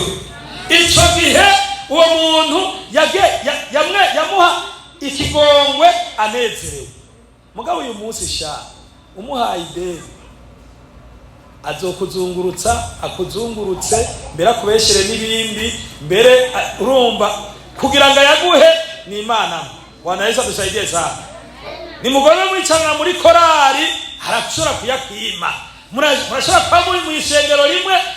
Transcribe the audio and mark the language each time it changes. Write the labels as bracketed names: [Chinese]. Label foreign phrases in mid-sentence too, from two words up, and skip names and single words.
[Rundi] Icyo gihe uwo muntu yamuha ikigongwe anezerewe. Mugabo uyu munsi sha umuhaye ideni azokuzungurutsa akuzungurutse mbere akubeshere n'ibindi mbere urumba kugira ngo yaguhe ni Imana. [Swahili] Bwana Yesu atusaidie sana. [Rundi] Ni mugore mwicana muri korari harashobora kuyakwima, murashobora kuba muri mu ishengero rimwe